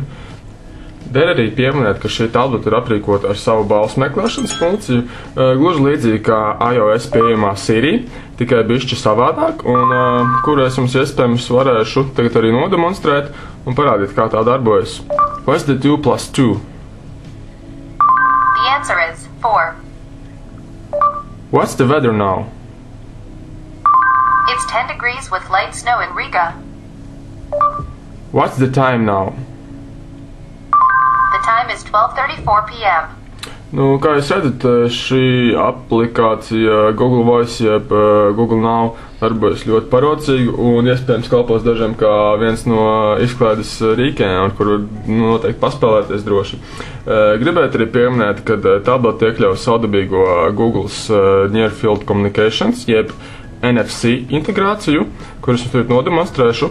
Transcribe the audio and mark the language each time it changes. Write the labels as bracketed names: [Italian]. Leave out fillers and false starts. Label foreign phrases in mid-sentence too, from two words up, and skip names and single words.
[Latvian] Der arī pieminēt, ka šī tableta ir aprīkota ar savu balsu meklēšanas funkciju, gluži līdzīgi kā iOS pieejamā Siri, tikai bišķi savādāk, un kuru es jums iespējams varēšu tagad arī nodemonstrēt un parādīt, kā tā darbojas. [English] What's the 2 plus 2? The answer is 4. What's the weather now? It's 10 degrees with light snow in Riga. What's the time now? The time is 12:34 p.m. [Latvian] Kā jūs redzat, šī aplikācija Google Voice jeb Google Now darbojas ļoti parocīgi un iespējams kalpos dažiem kā viens no izklaides rīkiem, ar kuru noteikti paspēlēties droši. Gribētu arī pieminēt, ka tableta iekļauj savdabīgo [English] Google's Near Field Communications [Latvian] jeb NFC integrāciju, kuras jums tagad nodemonstrēšu.